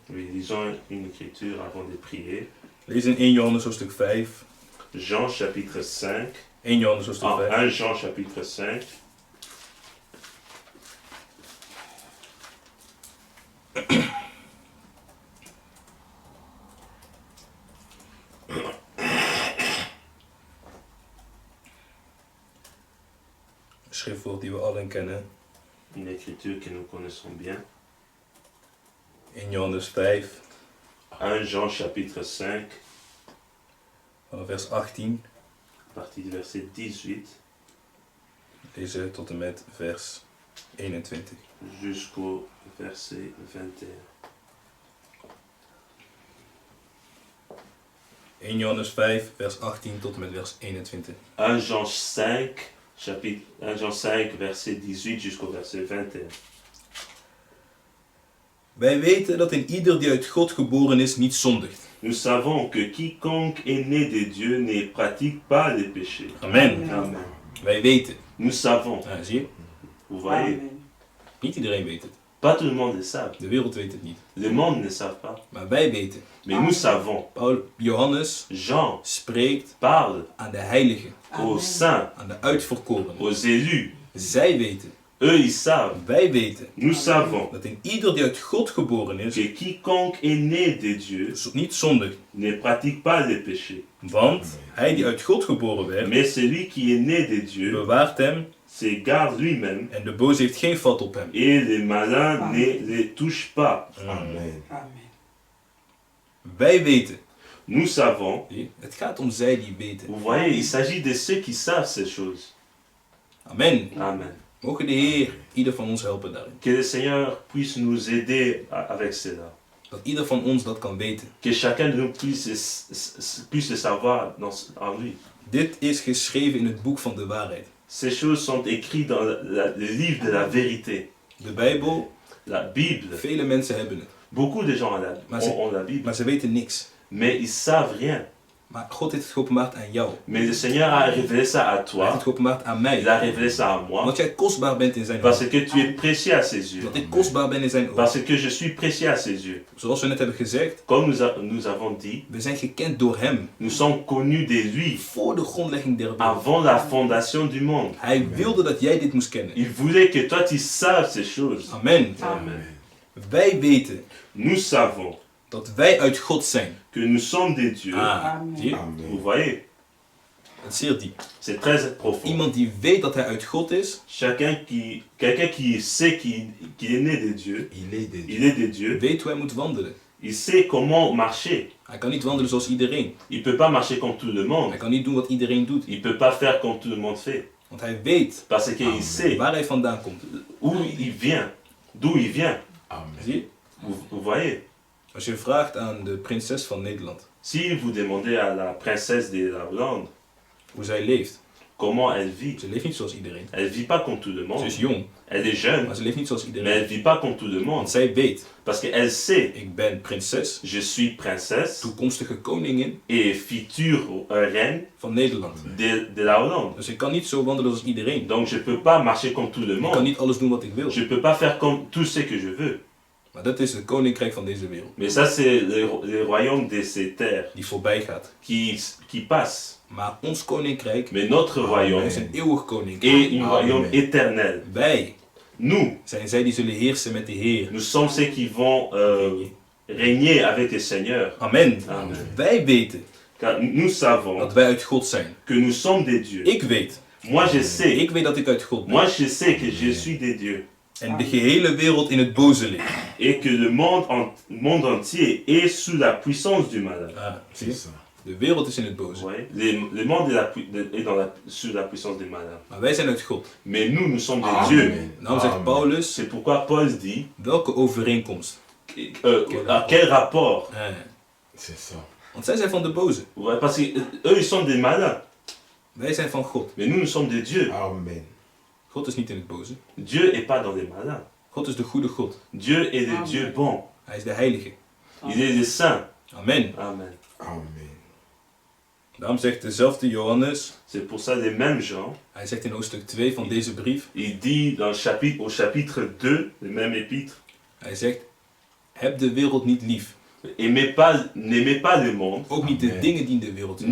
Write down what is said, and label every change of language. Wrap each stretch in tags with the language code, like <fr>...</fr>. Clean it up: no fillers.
<fr>Oui, lisons une écriture avant de prier.</fr> <nl>Lees in 1 Johannes hoofdstuk 5.</nl> <fr>Jean chapitre 5.</fr> <nl>1 Johannes hoofdstuk 5.</nl> <fr>1 Jean chapitre 5.</fr> <nl>Schriftwoord die we allen kennen.</nl> <fr>Une écriture que nous connaissons bien.</fr> <nl>1 Johannes 5.</nl> <fr>1 Jean chapitre 5.</fr> <nl>Van vers 18.</nl> <fr>À partir du verset 18.</fr> <nl>Lezen tot en met vers 21.</nl> <fr>Jusqu'au verset 21.</fr> <nl>1 Johannes 5, vers 18 tot en met vers 21.</nl> <fr>1 Jean 5, chapitre 1 Jean 5, verset 18 jusqu'au verset 21.</fr> <nl>Wij weten dat in ieder die uit God geboren is niet zondigt.</nl> <fr>Nous savons que quiconque est né de Dieu ne pratique pas les péchés. Amen. Amen.</fr> <nl>Wij weten.</nl> <fr>Nous savons.</fr> <nl>Zie je?</nl> <fr>Vous voyez?</fr> <nl>Niet iedereen weet het.</nl> <fr>Pas tout le monde le savent.</fr> <nl>De wereld weet het niet.</nl> <fr>Le monde ne savent pas.</fr> <nl>Maar wij weten.</nl> <fr>Mais nous savons.</fr> <nl>Johannes</nl> <fr>Jean</fr> <nl>spreekt</nl> <fr>parle</fr> <nl>aan de heiligen.</nl> <fr>aux saints,</fr> <nl>Aan de uitverkorenen.</nl> <fr>aux élus.</fr> <nl>Zij weten.</nl> <fr>Eux, ils savent.</fr> <nl>Wij weten</nl> <fr>Nous savons</fr> <nl>dat in ieder die uit God geboren is,</nl> <fr>que quiconque est né de Dieu</fr> <nl>niet zondigt.</nl> <fr>ne pratique pas le péché.</fr> <nl>Want hij die uit God geboren werd,</nl> <fr>Mais celui qui est né de Dieu</fr> <nl>bewaart hem</nl> <fr>se garde lui-même</fr> <nl>en de boze heeft geen vat op hem.</nl> <fr>et le malin ne le touche pas. Amen. Amen.</fr> <nl>Wij weten.</nl> <fr>Nous savons.</fr> <nl>Zie, het gaat om zij die weten.</nl> <fr>Vous voyez, il s'agit de ceux qui savent ces choses. Amen. Amen.</fr> <nl>Mogen de Heer ieder van ons helpen daarin.</nl> <fr>Que le Seigneur puisse nous aider avec cela.</fr> <nl>Dat ieder van ons dat kan weten.</nl> <fr>Que chacun de nous puisse le savoir en lui.</fr> <nl>Dit is geschreven in het boek van de waarheid.</nl> <fr>Ces choses sont écrites dans le livre de la vérité.</fr> <nl>De Bijbel,</nl> <fr>La Bible.</fr> <nl>vele mensen hebben het.</nl> <fr>Beaucoup de gens</fr> <nl>Maar ze-</nl> <fr>ont la Bible.</fr> <nl>Maar ze weten niks.</nl> <fr>Mais ils savent rien.</fr> <nl>Maar God heeft het geopenbaard aan jou.</nl> <fr>Mais le Seigneur a révélé ça à</fr> <nl>Hij heeft</nl> <fr>toi.</fr> <nl>het geopenbaard aan mij.</nl> <fr>Il a révélé ça à moi.</fr> <nl>Omdat jij kostbaar bent in zijn</nl> <fr>Parce</fr> <nl>ogen.</nl> <fr>que tu es précieux à ses yeux.</fr> <nl>Dat ik kostbaar ben in zijn ogen.</nl> <fr>Parce que je suis précieux à ses yeux.</fr> <nl>Zoals we net hebben gezegd,</nl> <fr>Comme nous avons dit,</fr> <nl>we zijn gekend door hem.</nl> <fr>nous sommes connus de lui</fr> <nl>Voor de grondlegging der wereld.</nl> <fr>avant la fondation du monde.</fr> <nl>Hij wilde dat jij dit moest kennen.</nl> <fr>Il voulait que toi tu saches ces choses. Amen. Amen.</fr> <nl>Wij weten</nl> <fr>Nous savons</fr> <nl>dat wij uit God zijn.</nl> <fr>que nous sommes des dieux. Amen.</fr> <nl>Zie je? Amen.</nl> <fr>Vous voyez,</fr> <nl>Dat is zeer diep.</nl> <fr>c'est très profond.</fr> <nl>Iemand die weet dat hij uit God is,</nl> <fr>Quelqu'un qui sait qu'il est né de Dieu, Il est de Dieu. il est de Dieu,</fr> <nl>weet hoe hij moet wandelen.</nl> <fr>il sait comment marcher.</fr> <nl>Hij kan niet wandelen zoals iedereen.</nl> <fr>Il peut pas marcher comme tout le monde.</fr> <nl>Hij kan niet doen wat iedereen doet.</nl> <fr>Il peut pas faire comme tout le monde fait.</fr> <nl>Want hij weet</nl> <fr>Parce qu'il sait</fr> <nl>waar hij vandaan komt.</nl> <fr>où il vient, d'où il vient. Amen.</fr> <nl>Zie je?</nl> <fr>Vous voyez,</fr> <nl>Als je vraagt aan de prinses van Nederland</nl> <fr>si vous demandez à la princesse de la Hollande</fr> <nl>hoe zij leeft.</nl> <fr>comment elle vit,</fr> <nl>Ze leeft niet zoals iedereen.</nl> <fr>elle vit pas comme tout le</fr> <nl>Ze</nl> <fr>monde.</fr> <nl>is jong,</nl> <fr>Elle est jeune,</fr> <nl>maar ze leeft niet zoals</nl> <fr>mais</fr> <nl>iedereen.</nl> <fr>elle vit pas comme tout le monde.</fr> <nl>Want zij weet,</nl> <fr>Parce qu'elle sait,</fr> <nl>ik ben prinses,</nl> <fr>je suis princesse</fr> <nl>toekomstige koningin</nl> <fr>et future reine</fr> <nl>van Nederland.</nl> <fr>de la Hollande.</fr> <nl>Dus ik kan niet zo wandelen als iedereen.</nl> <fr>Donc je peux pas marcher comme tout le</fr> <nl>Ik kan</nl> <fr>monde.</fr> <nl>niet alles doen wat ik wil.</nl> <fr>Je peux pas faire comme tout ce que je veux.</fr> <nl>Maar dat is het koninkrijk van deze wereld.</nl> <fr>Mais ça c'est le royaume de ces terres</fr> <nl>Die voorbij gaat.</nl> <fr>qui passe.</fr> <nl>Maar ons koninkrijk</nl> <fr>Mais notre royaume</fr> <nl>is een eeuwig</nl> <fr>est</fr> <nl>koninkrijk.</nl> <fr>un Amen. royaume éternel.</fr> <nl>Wij</nl> <fr>Nous,</fr> <nl>zijn zij die zullen heersen met de Heer.</nl> <fr>nous sommes ceux qui vont régner avec le Seigneur. Amen. Amen.</fr> <nl>Wij weten</nl> <fr>Car nous savons</fr> <nl>dat wij uit God zijn.</nl> <fr>que nous sommes des dieux.</fr> <nl>Ik weet.</nl> <fr>Moi je sais.</fr> <nl>Ik weet dat ik uit God ben.</nl> <fr>Moi je sais que je suis des dieux.</fr> <nl>En de gehele wereld in het boze ligt.</nl> <fr>Et que le monde entier est sous la puissance du malin.</fr> <nl>Ah, zie</nl> <fr>C'est</fr> <nl>je?</nl> <fr>ça.</fr> <nl>De wereld is in het</nl> <fr>Vous</fr> <nl>boze.</nl> <fr>voyez? Le monde est sous la puissance du malin.</fr> <nl>Maar wij zijn uit God.</nl> <fr>Mais nous sommes des Amen. dieux.</fr> <nl>Nou zegt Paulus,</nl> <fr>C'est pourquoi Paul dit,</fr> <nl>welke overeenkomst?</nl> <fr>à quel rapport? C'est ça.</fr> <nl>Want zij zijn van de boze.</nl> <fr>Ouais, parce qu'eux, ils sont des malins.</fr> <nl>Wij zijn van God.</nl> <fr>Mais nous sommes des dieux. Amen.</fr> <nl>God is niet in het boze.</nl> <fr>Dieu n'est pas dans les malins.</fr> <nl>God is de goede God.</nl> <fr>Dieu est le Amen. Dieu bon.</fr> <nl>Hij is de heilige.</nl> <fr>Il est le saint. Amen. Amen. Amen.</fr> <nl>Daarom zegt dezelfde Johannes,</nl> <fr>C'est pour ça les mêmes gens.</fr> <nl>hij zegt in hoofdstuk 2 van deze brief,</nl> <fr>Il dit au chapitre 2, le même épître,</fr> <nl>hij zegt, heb de wereld niet lief.</nl> <fr>n'aimez pas le monde,</fr> <nl>Ook niet de</nl> <fr>Amen.</fr> <nl>dingen die in de wereld zijn.</nl>